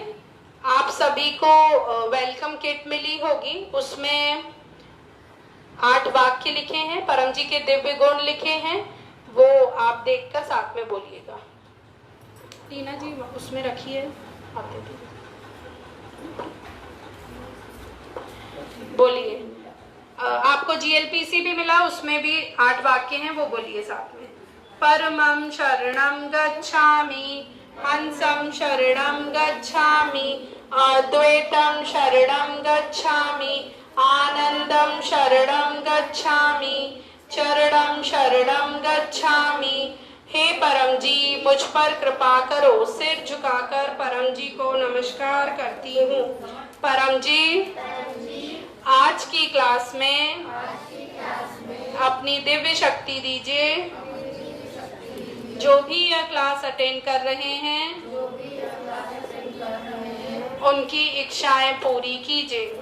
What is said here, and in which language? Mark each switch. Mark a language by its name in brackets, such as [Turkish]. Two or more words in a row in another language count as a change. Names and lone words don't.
[Hindi] आप सभी को [English] welcome kit [Hindi] मिली होगी, उसमें 8 वाक्य लिखे हैं, परम जी के दिव्य गुण लिखे हैं, वो आप देखकर साथ में बोलिएगा। टीना जी उसमें रखिए, आते थे बोलिए। आपको GLPC भी मिला, उसमें भी 8 वाक्य हैं, वो बोलिए साथ में। [Sanskrit] परमं शरणं गच्छामि, हंसं शरणं गच्छामि, अद्वैतं शरणं गच्छामि, आनंदं शरणं गच्छामि, चरणं शरणं गच्छामि। [Hindi] हे परम जी मुझ पर कृपा करो। सिर झुकाकर परम जी को नमस्कार करती हूँ। परम जी आज की क्लास में अपनी दिव्य शक्ति दीजिए। जो भी यह [English] class attend [Hindi] कर रहे हैं उनकी इच्छाएं पूरी कीजिए।